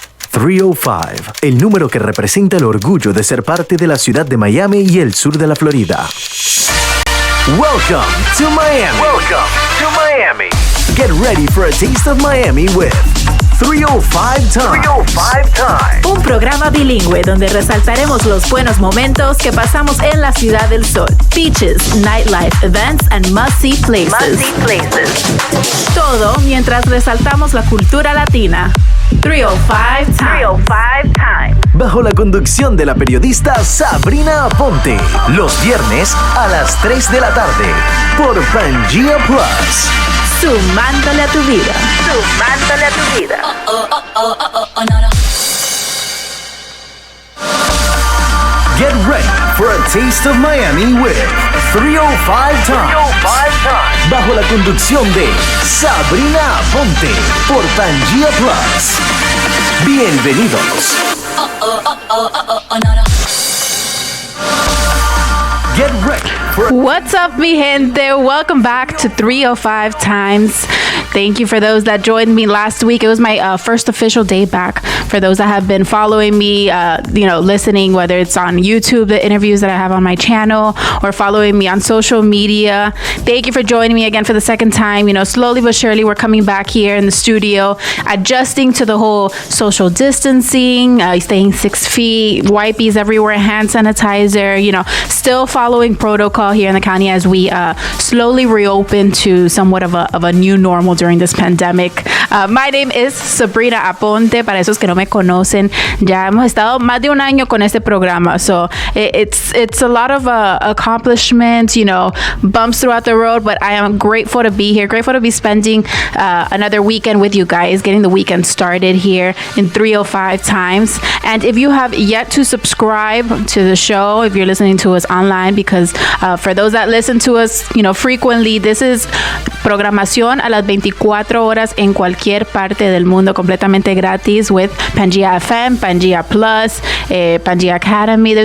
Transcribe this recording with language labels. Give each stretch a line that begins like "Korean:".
Spanish: 305, el número que representa el orgullo de ser parte de la ciudad de Miami y el sur de la Florida.
English: Welcome to Miami. Welcome to Miami. Get ready for a taste of Miami with 305 Times. 305 Times.
Spanish: Un programa bilingüe donde resaltaremos los buenos momentos que pasamos en la Ciudad del Sol.
English: Beaches, nightlife, events, and must-see places.
Spanish: Todo mientras resaltamos la cultura latina.
English: 305 Times. 305 Times.
Spanish: Bajo la conducción de la periodista Sabrina Aponte. Los viernes a las 3 de la tarde. Por Pangea Plus. Sumándole a tu vida. Sumándole a tu vida.
English: Get ready for a taste of Miami with 305 Times. 305 Times.
Spanish: Bajo la conducción de Sabrina Aponte por Pangea Plus. Bienvenidos.
English: Get ready. What's up,
Spanish: mi gente?
English: Welcome back to 305 Times. Thank you for those that joined me last week. It was my first official day back. For those that have been following me, listening, whether it's on YouTube, the interviews that I have on my channel, or following me on social media. Thank you for joining me again for the second time. Slowly but surely, we're coming back here in the studio, adjusting to the whole social distancing, staying 6 feet, wipes everywhere, hand sanitizer, still following protocol here in the county as we slowly reopen to somewhat of a new normal during this pandemic. My name is Sabrina Aponte.
Spanish: Para esos que no me conocen, ya hemos estado más de un año con este programa.
English: So it's a lot of accomplishments, bumps throughout the road, but I am grateful to be here, grateful to be spending another weekend with you guys, getting the weekend started here in 305 Times. And if you have yet to subscribe to the show, if you're listening to us online, because for those that listen to us, frequently, this is
Spanish: programación a las 24 horas en cualquier parte del mundo, completamente gratis,
English: with Pangea FM, Pangea Plus, Pangea Academy.